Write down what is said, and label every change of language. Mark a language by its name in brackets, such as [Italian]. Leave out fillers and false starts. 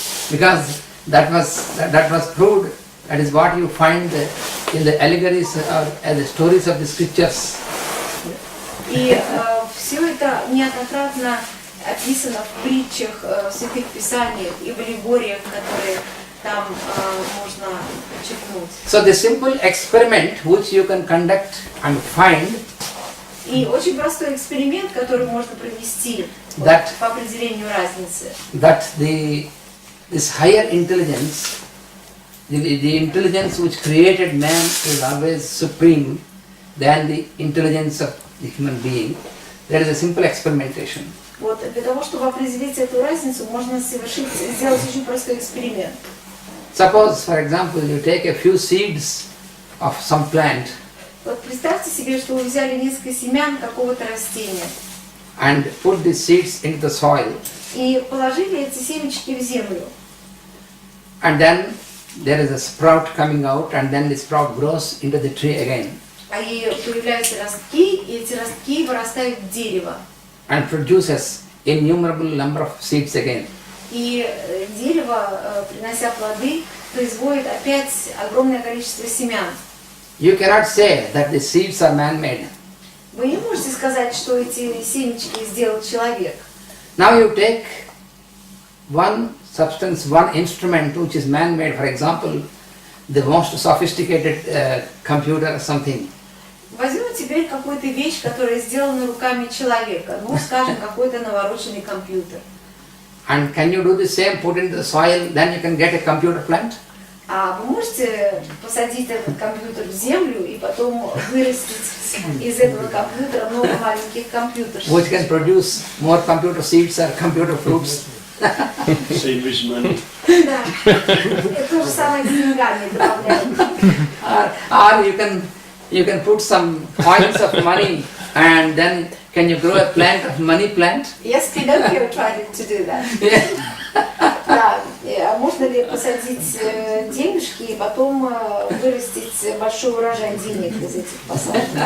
[English] Because that was proved. That is what you find in the allegories or the stories of the scriptures. [Russian] И все это неоднократно описано в притчах, в святых писаниях и в аллегориях, которые там можно подчеркнуть. [English] So the simple experiment which you can conduct and find. [Russian] И очень простой эксперимент, который можно провести по определению разницы. [English] That this higher intelligence, the intelligence which created man is always supreme than the intelligence of the human being. There is a simple experimentation. [Russian] Вот для того, чтобы определить эту разницу, можно сделать очень простой эксперимент. [English] Suppose, for example, you take a few seeds of some plant. [Russian] Вот представьте себе, что вы взяли несколько семян какого-то растения. [English] And put these seeds into the soil. [Russian] И положили эти семечки в землю. [English] And then there is a sprout coming out, and then the sprout grows into the tree again. [Russian] И появляются ростки, и эти ростки вырастают в дерево. [English] And produces innumerable number of seeds again. [Russian] И дерево, принося плоды, производит опять огромное количество семян. [English] You cannot say that the seeds are man-made. [Russian] Вы не можете сказать, что эти семечки сделал человек. [English] Now you take one substance, one instrument which is man-made, for example, the most sophisticated computer or something. [Russian] Возьмем теперь какую-то вещь, которая сделана руками человека, ну, скажем, какой-то навороченный компьютер. [English] And can you do the same, put into the soil, then you can get a computer plant? [Russian] А вы можете посадить этот компьютер в землю и потом вырастить из этого компьютера много маленьких компьютеров? [English] Which can produce more computer seeds or computer fruits. Same with money. [Russian] Да, это то же самое с деньгами добавляем. [English] Or you can put some coins of money and then can you grow a plant of money plant? Yes, Pinocchio tried to do that. [Russian] Да, можно ли посадить денежки и потом вырастить большой урожай денег из этих посадок?